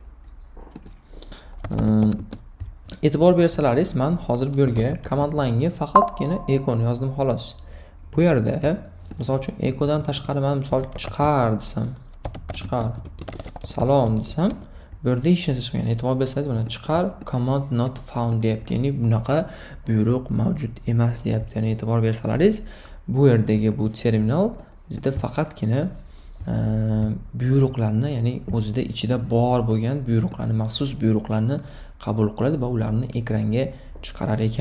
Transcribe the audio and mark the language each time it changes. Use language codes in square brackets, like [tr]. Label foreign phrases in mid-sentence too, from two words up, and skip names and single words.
[uz] E'tibor bersalaringiz, men hozir bu yerga [en] command line [uz] ga faqatgina echo'ni yozdim xolos. Bu yerda misol uchun echo'dan tashqari men misol chiqar desam, chiqar salom desam, bu yerda hech narsa chiqmagan. E'tibor bersangiz mana chiqar [en] command not found [uz] deyapti. Ya'ni bunaqa buyruq mavjud emas deyapti. Ya'ni e'tibor bersalaringiz, bu yerdagi bu terminal bizda faqatgina buyruqlarni, ya'ni o'zida ichida bor bo'lgan buyruqlarni, maxsus buyruqlarni qabul qiladi va ularni ekranga chiqarar ekan.